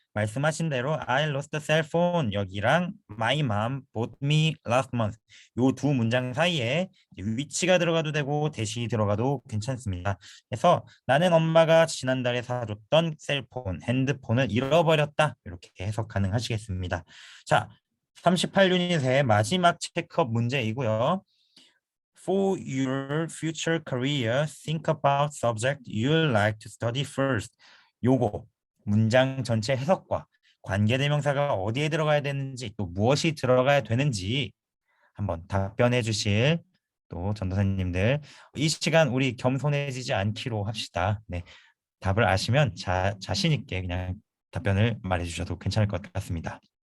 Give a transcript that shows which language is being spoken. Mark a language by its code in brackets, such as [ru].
[ko] 말씀하신 대로 [en] I lost the cell phone [ko] 여기랑 [en] my mom bought me last month [ko] 요 두 문장 사이에 위치가 들어가도 되고 대시 들어가도 괜찮습니다. 그래서 나는 엄마가 지난달에 사줬던 셀폰, 핸드폰을 잃어버렸다. 이렇게 해석 가능하시겠습니다. 자, 38유닛의 마지막 체크업 문제이고요. [en] For your future career, think about subject you'd like to study first. [ko] 요거 문장 전체 해석과 관계대명사가 어디에 들어가야 되는지 또 무엇이 들어가야 되는지 한번 답변해 주실 또 전도사님들 이 시간 우리 겸손해지지 않기로 합시다. 네, 답을 아시면 자신 있게 그냥 답변을 말해 주셔도 괜찮을 것 같습니다.